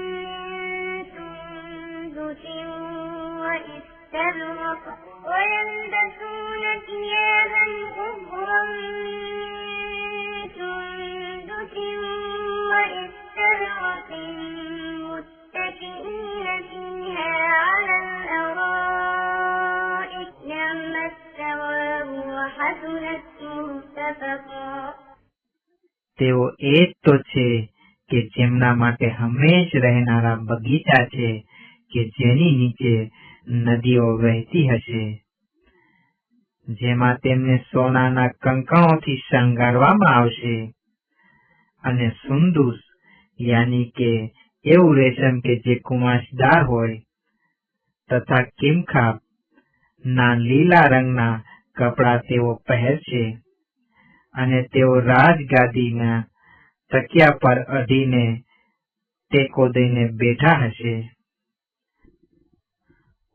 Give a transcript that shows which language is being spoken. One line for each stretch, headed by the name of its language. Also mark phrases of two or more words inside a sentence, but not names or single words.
Arabic: سندس واستبرق متكئين فيها على الأرائك نعم الثواب وحسنت مرتفقا.
Gujarati: તેઓ એ જ તો છે કે જેમના માટે હંમેશ રહેનારા બગીચા છે કે જેની નીચે નદીઓ વહેતી હશે, જેમાં તેમને સોનાના કંકણોથી શણગારવામાં આવશે અને સુંદુસ યાની કે એવું રેશમ કે જે કુમાશદાર હોય તથા કિમખાબ ના લીલા રંગના કપડા તેઓ પહેરશે અને તેઓ રાજગાદીના તકિયા પર અડીને ટેકો દઈને બેઠા હશે.